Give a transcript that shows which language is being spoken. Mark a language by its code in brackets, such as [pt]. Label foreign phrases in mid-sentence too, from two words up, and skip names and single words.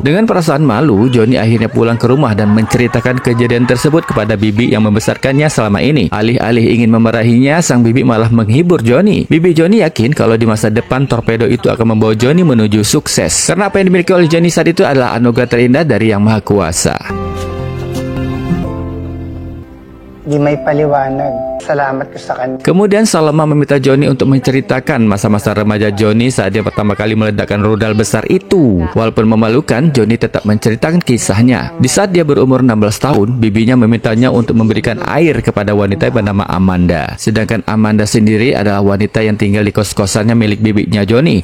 [id] Dengan perasaan malu, Johnny akhirnya pulang ke rumah dan menceritakan kejadian tersebut kepada bibi yang membesarkannya selama ini. Alih-alih ingin memarahinya, sang bibi malah menghibur Johnny. Bibi Johnny yakin kalau di masa depan torpedo itu akan membawa Johnny menuju sukses. Karena apa yang dimiliki oleh Johnny saat itu adalah anugerah terindah dari Yang Maha Kuasa. [tl] Di may paliwanag. Salamat ko sa kanya. [id] Kemudian Saloma meminta Johnny untuk menceritakan masa-masa remaja Johnny saat dia pertama kali meledakkan rudal besar itu. Walaupun memalukan, Johnny tetap menceritakan kisahnya. Di saat dia berumur 16 tahun, bibinya memintanya untuk memberikan air kepada wanita bernama Amanda. Sedangkan Amanda sendiri adalah wanita yang tinggal di kos-kosannya milik bibinya Johnny.